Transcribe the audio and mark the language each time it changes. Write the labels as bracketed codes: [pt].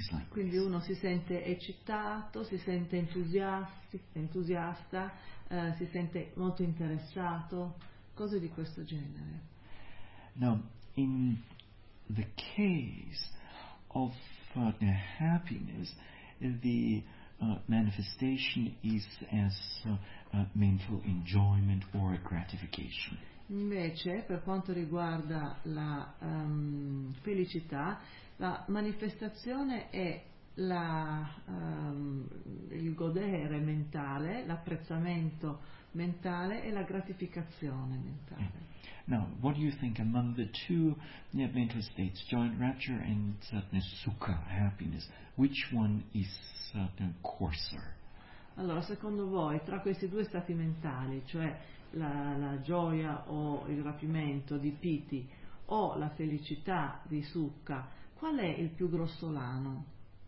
[it] Quindi uno si sente eccitato, si sente entusiasta, si sente molto interessato, cose di questo genere. [en] Now, in the case of happiness, the manifestation is as mental enjoyment or gratification. [it] Invece, per quanto riguarda la felicità, la manifestazione è il godere mentale, l'apprezzamento mentale e la gratificazione mentale. Yeah. [en] Now, what do you think among the two mental states, joint rapture and sukha, happiness, which one is coarser? [it] Allora, secondo voi, tra questi due stati mentali, cioè la gioia o il rapimento di piti o la felicità di sukha, qual è il più grossolano?